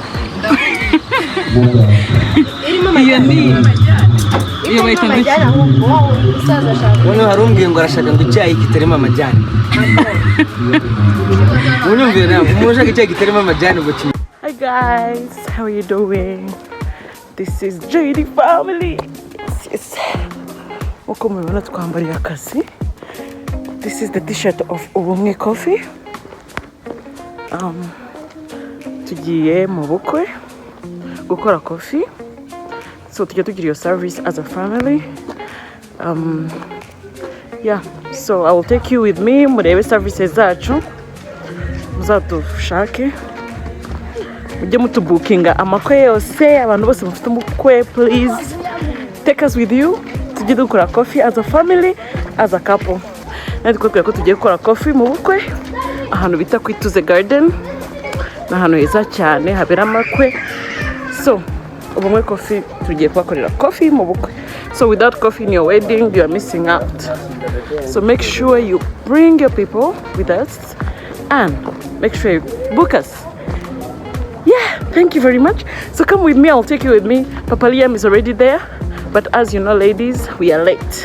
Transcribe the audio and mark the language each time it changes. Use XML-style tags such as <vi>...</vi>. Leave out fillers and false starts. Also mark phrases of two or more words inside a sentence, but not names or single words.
<rw>Iyo bayita amajyane None harumbwiye ngo arashaka ngo icyayi kitarimo amajyane. Unyumvira nawe umushaka icyayi kitarimo amajyane ngo kimwe.</rw> <en>Hi guys, how are you doing? This is JD family. Yes.</en> <rw>Uko mubibona twambariye akazi.</rw> <en>This is the t-shirt of Ubukwe Coffee.</en> <rw>Tugiye mu bukwe gukora coffee.</rw> <en>So</en> <rw>tujya tugira</rw> <en>your service as a family. Yeah, so I will take you with me</en> <rw>murebe services zacu. Muzadushake. Mujye mutubukinga amakwe yose abantu bose mufite umukwe,</rw> <en>please take us with you.</en> <rw>Tujye dukora coffee</rw> <en>as a family, as a couple.</en> <rw>Natwe ko tugiye gukora coffee mu bukwe ahantu bita kwituze garden. Na hano heza cyane habera amakwe. So Ubukwe Coffee tugiye kubakorera coffee mu bukwe.</rw> <en>So without coffee in your wedding, you are missing out. So make sure you bring your people with us and make sure you book us. Yeah, thank you very much. So come with me, I'll take you with me. Papa Liam is already there, but as you know, ladies, we are late.</en>